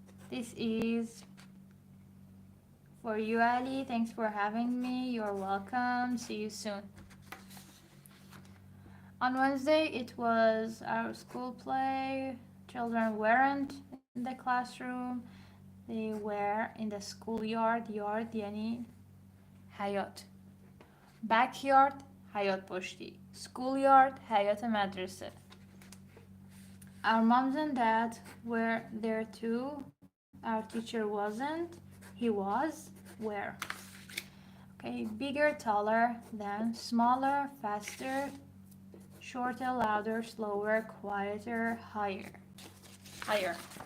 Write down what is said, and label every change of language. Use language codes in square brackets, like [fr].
[en] This is for you, Ali. Thanks for having me. You're welcome. See you soon. On Wednesday, it was our school play. Children weren't in the classroom. They were in the schoolyard. [fa] Yard یعنی حیات. Backyard حیات پشتی. Schoolyard حیات مدرسه. [en] Our moms and dad were there too. Our teacher wasn't. He was. Where? Okay, bigger, taller, then smaller, faster, shorter, louder, slower, quieter, higher.